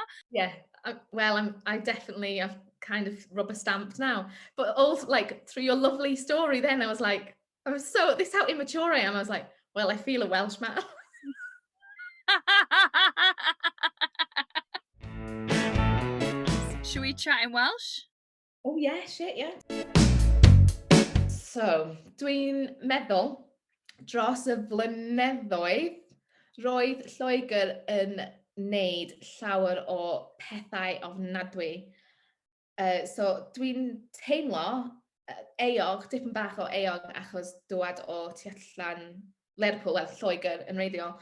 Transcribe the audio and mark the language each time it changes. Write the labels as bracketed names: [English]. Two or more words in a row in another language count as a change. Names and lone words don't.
[English] Yeah, well, I definitely, I've kind of rubber stamped now, but also like through your lovely story then, I was like, this is how immature I am. I was like, well, I feel a Welshman. Should we chat in Welsh? Oh yeah, shit, yeah. So, [Welsh] dwi'n meddwl dros y flynyddoedd, roedd Lloegr yn wneud llawer o pethau ofnadwy. So, dwi'n teimlo eog, dipyn bach o eog, achos dŵad o tu allan Lerpwl, wel, Lloegr yn reiddiol.